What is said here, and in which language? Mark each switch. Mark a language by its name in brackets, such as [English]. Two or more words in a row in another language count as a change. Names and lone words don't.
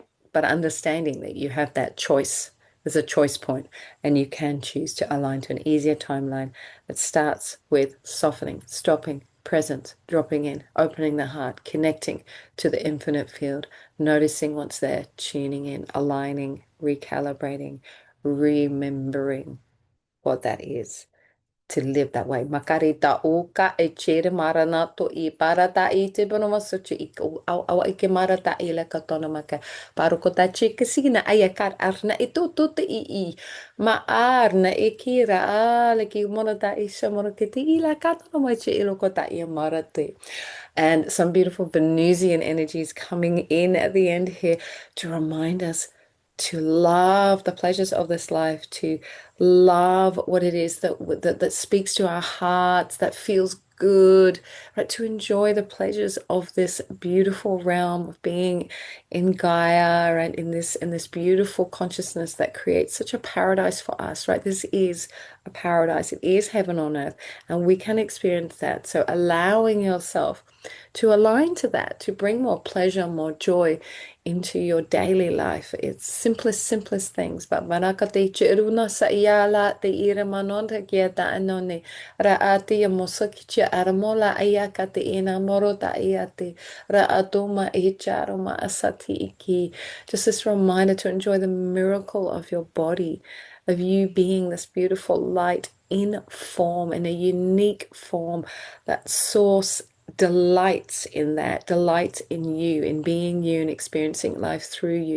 [English] But understanding that you have that choice, there's a choice point, and you can choose to align to an easier timeline that starts with softening, stopping, present, dropping in, opening the heart, connecting to the infinite field, noticing what's there, tuning in, aligning, recalibrating, remembering what that is, to live that way. Makarita uka e chere maranato I parata I te bono masochi I awa I ke marata I le katona maka. Paro ko ta chika sina aya kar arna I to te I. Ma arna e kira le ki monata I shamoro ke te I la katona mai che ilo ko ta I marate. And some beautiful Venusian energies coming in at the end here to remind us to love the pleasures of this life, to love what it is that speaks to our hearts, that feels good, right? To enjoy the pleasures of this beautiful realm of being in Gaia, right? In this beautiful consciousness that creates such a paradise for us, right? This is a paradise. It is heaven on earth, and we can experience that. So allowing yourself to align to that, to bring more pleasure, more joy into your daily life. It's simplest things. But maraka te chiruna sa iala te ira manonta kia ta anone. Ra ati ya mosaki chia aramola ayaka te ina morota iate. Ra atoma e charoma asati iki. Just this reminder to enjoy the miracle of your body, of you being this beautiful light in form, in a unique form, that source delights in that, delights in you, in being you and experiencing life through you.